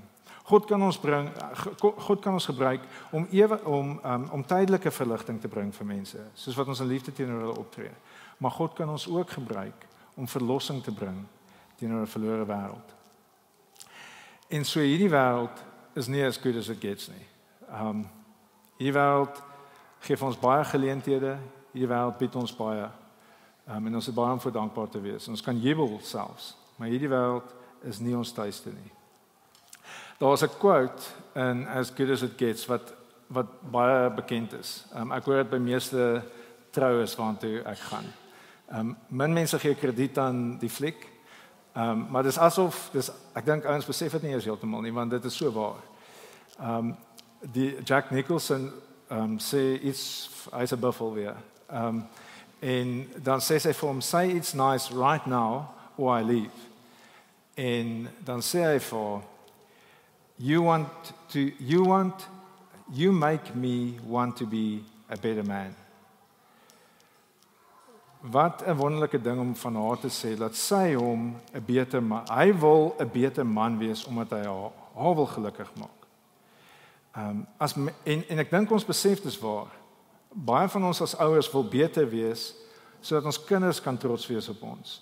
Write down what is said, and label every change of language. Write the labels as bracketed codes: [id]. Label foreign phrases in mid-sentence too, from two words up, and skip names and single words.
[af] God kan ons gebruik om tydelike verligting te bring vir mense, soos wat ons in liefde teenoor hulle optree. Maar God kan ons ook gebruik om verlossing te bring teenoor 'n verlore wêreld. En so hierdie wêreld is nie [en] as good as it gets [af] nie. Hierdie wêreld gee vir ons baie geleenthede, hierdie wêreld bied ons baie, en ons is baie om voor dankbaar te wees. Ons kan jubel selfs, maar hierdie wêreld is nie ons tuiste nie. Daar is 'n quote in As Good As It Gets wat baie bekend is. Ek hoor dit by meeste troues waartoe ek gaan. Min mense gee krediet aan die fliek, maar dis asof ek dink ouens besef dit nie eers heeltemal nie, want dit is so waar. Die Jack Nicholson sê iets, hy's 'n buffel weer. En dan sê sy vir hom, [en] say it's nice right now or I leave. [af] En dan sê hy vir [en] you make me want to be a better man. [af] Wat 'n wonderlike ding om van haar te sê, dat sy hom 'n beter man, hy wil 'n beter man wees omdat hy haar wil gelukkig maak. En ek dink ons besef dis waar. Baie van ons as ouers wil beter wees sodat ons kinders kan trots wees op ons.